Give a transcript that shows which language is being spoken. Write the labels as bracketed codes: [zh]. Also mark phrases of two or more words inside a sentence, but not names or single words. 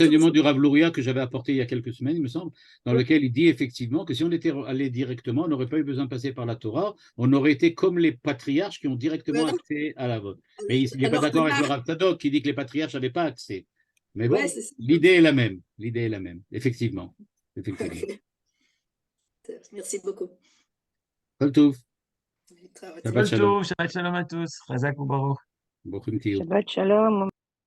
[fr] enseignement du Rav Louria que j'avais apporté il y a quelques semaines, il me semble, dans lequel il dit effectivement que si on était allé directement, on n'aurait pas eu besoin de passer par la Torah, on aurait été comme les patriarches qui ont directement Voilà. accès à la vote. Mais il n'est pas Alors que d'accord avec là, le Rav Tzadok qui dit que les patriarches n'avaient pas accès. Mais ouais, bon, c'est ça. l'idée est la même. L'idée est la même, effectivement. Effectivement. Merci beaucoup. [he] Kol Tov. [fr] Très [he] Shabbat Kol Shalom. Tov, Shabbat Shalom [fr] à tous. [he] Chazak ou Baruch. Bochum Tiyou. Shabbat Shalom.